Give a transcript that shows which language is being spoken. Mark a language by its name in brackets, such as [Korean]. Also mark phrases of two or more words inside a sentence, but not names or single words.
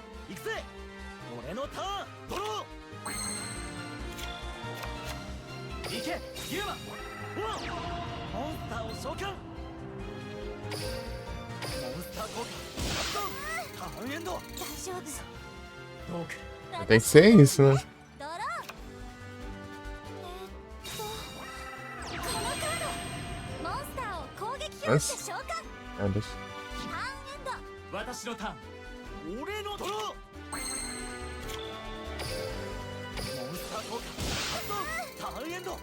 [Japanese] 行くぜ俺のターンドロー行けユーマほらモンスターを召喚モンスター効果発動ターンエンド大丈夫。どうか [Portuguese] Tem que ser isso, né? [Japanese] ドロー。このカード。モンスターを攻撃表示で召喚。 [Portuguese] Ah, deixa. [Japanese] ターンエンド。私のターン俺のドローモンスター効果発動ターンエンド